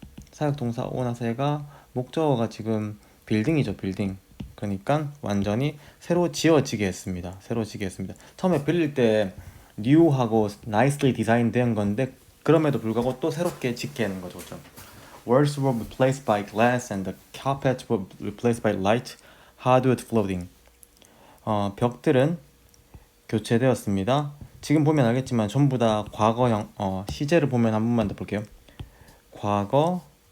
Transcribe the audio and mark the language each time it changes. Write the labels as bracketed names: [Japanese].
[Korean] 사역동사 오나세가 목적어가 지금 빌딩이죠. 빌딩. 그러니까 완전히 새로 지어지게 했습니다. 처음에 빌릴 때 new하고 [English] nicely designed [Korean] 된 건데 그럼에도 불구하고 또 새롭게 짓게 하는 거죠. 그렇죠? [English] Walls were replaced by glass and the carpets were replaced by light hardwood flooring. [Korean] 벽들은 교체되었습니다. 지금 보면 알겠지만 전부 다 과거형, 시제를 보면 한 번만 더 볼게요. 과거.